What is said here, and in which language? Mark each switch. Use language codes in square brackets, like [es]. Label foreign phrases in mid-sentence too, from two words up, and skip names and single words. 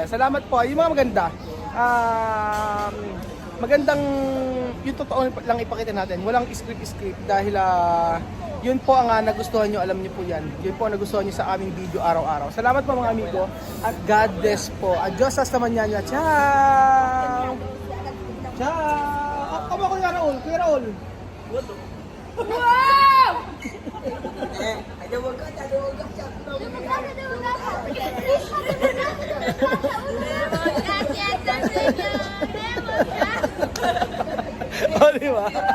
[tl] Salamat po, yung mga maganda. Magandang yung totoo lang ipakita natin. Walang script dahil yun po ang nagustuhan nyo, alam nyo po yan. Yun po ang nagustuhan nyo sa aming video araw-araw. Salamat po mga amigo at [en] God bless [tl] po. [es] Adios hasta mañana. [it] Ciao! Ciao! [tl] Ako Kuya Raul. Wow! Oh, di ba?